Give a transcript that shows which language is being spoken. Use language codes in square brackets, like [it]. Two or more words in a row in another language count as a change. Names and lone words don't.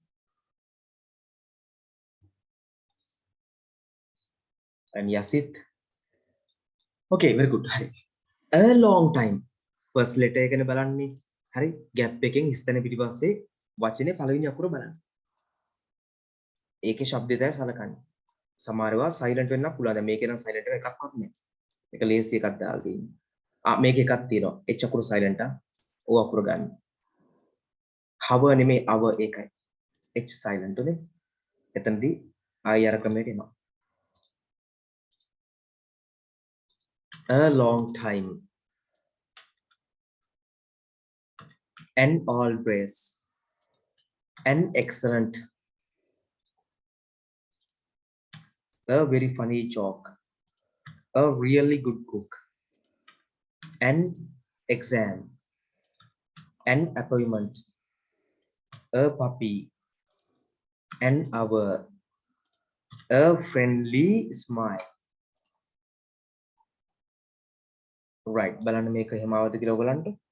[en] and Yasit okay very good [si] හරි [en] a long time first letter [si] එකනේ බලන්නේ හරි gap එකෙන් ඉස්තන පිටිපස්සේ වචනේ පළවෙනි අකුර බලන්න ඒකේ ශබ්දය තමයි සලකන්නේ සමහරවා silent වෙන්න පුළුවන් දැන් මේකේ නම් silent එක එකක්වත් නැහැ මේක ලේසි එකක් දාලා තියෙන්නේ මේක එකක් තියෙනවා h අකුර silent o අකුර ගන්න හව නෙමෙයි අව ඒකයි h silent උනේ එතනදී ආය අර ක්‍රමයට එනවා [en] a long time an always an excellent a very funny joke a really good cook an exam an appointment a puppy an hour a friendly smile right [si] බලන්න මේක එහෙම ආවද කියලා ඔයගලන්ට